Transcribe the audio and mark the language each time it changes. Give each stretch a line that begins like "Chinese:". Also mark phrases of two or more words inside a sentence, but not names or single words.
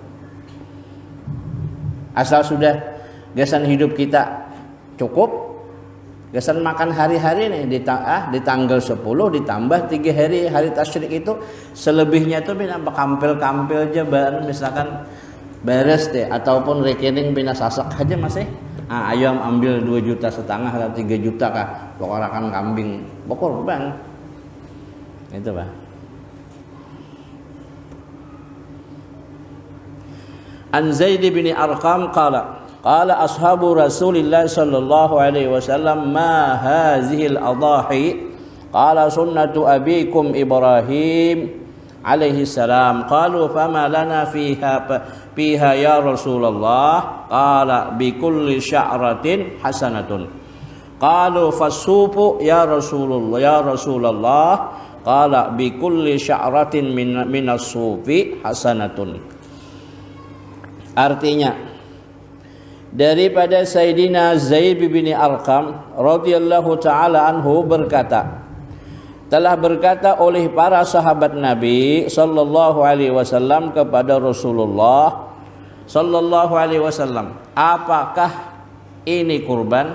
Banjar: Asal sudah gasan hidup kita cukup, gasan makan hari-hari nih di tanggal 10 ditambah 3 hari tasyrik itu, selebihnya itu bina kampil-kampil aja bahan misalkan beres deh, ataupun rekening bina sasak aja masih. Ayam ambil 2,5 juta atau 3 juta kah, pokoknya kambing berkorban. Itu Pak.
Arabic: عن زيد بن أرقم قال أصحاب رسول الله صلى الله عليه وسلم ما هذه الأضاحي قال سنة أبيكم إبراهيم عليه السلام قالوا فما لنا فيها يا رسول الله قال بكل شعرة حسنة قالوا فالصوف يا رسول الله قال بكل شعرة من الصوف حسنة.
Indonesian: Artinya daripada Sayyidina Zaid bin Arqam
Arabic: رضي الله تعالى عنه
Indonesian: berkata, telah berkata oleh para sahabat Nabi
Arabic: صلى الله عليه وسلم
Indonesian: kepada Rasulullah
Arabic: صلى الله عليه وسلم,
Indonesian: apakah ini kurban?